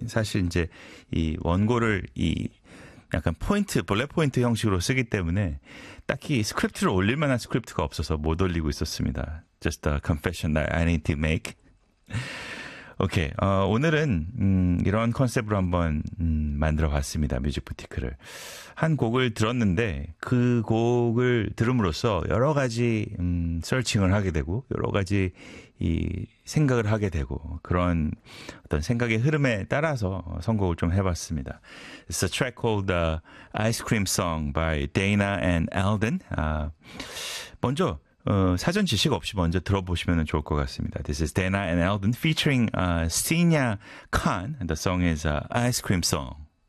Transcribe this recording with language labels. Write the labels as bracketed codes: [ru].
[ko] 사실 이제 이 원고를 이 약간 포인트, 볼렛 포인트 형식으로 쓰기 때문에 딱히 스크립트를 올릴 만한 스크립트가 없어서 못 올리고 있었습니다. [en] Just a confession that I need to make. Okay. [ko] 오늘은 이런 컨셉으로 한번 만들어 봤습니다. 뮤직 부티크를. 한 곡을 들었는데 그 곡을 들음으로써 여러 가지 서칭을 하게 되고 여러 가지 이 생각을 하게 되고 그런 어떤 생각의 흐름에 따라서 선곡을 좀 해 봤습니다. [en] It's a track called The Ice Cream Song by Dana and Alden. [ko] 먼저 사전 지식 없이 먼저 들어보시면 좋을 것 같습니다. [en] This is Dana and Alden featuring Senya Khan. And the song is Ice Cream Song.